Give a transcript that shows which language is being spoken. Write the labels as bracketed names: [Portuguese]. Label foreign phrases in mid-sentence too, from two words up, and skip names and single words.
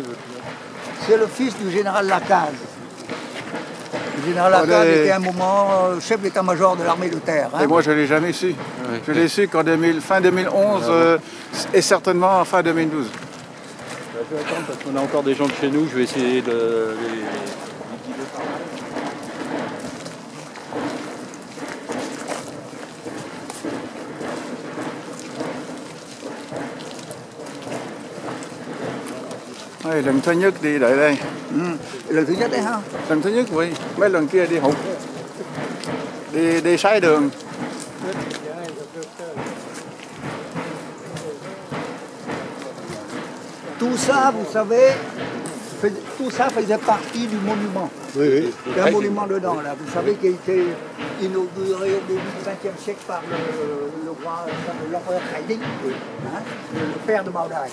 [French] C'est le fils du général Lacaze. Le général Lacaze était à un moment chef d'état-major de l'armée de terre. Hein. Et moi, je ne l'ai jamais su. Je l'ai su qu'en fin 2011 et certainement en fin 2012. Je vais attendre parce qu'on a encore des gens de chez nous. Je vais essayer de les... [Vietnamese] Lần thứ nhất đi đợi đây. Lần thứ nhất đấy ha? Lần thứ nhất oui. Mấy lần kia đi hụt. Đi sai đường. [French] Tout ça, vous savez, tout ça faisait partie du monument. Oui, oui. Il y a un monument dedans, là. Vous savez, qui a été inauguré au début du XXe siècle par l'empereur Haïding, hein, le père de Maodai.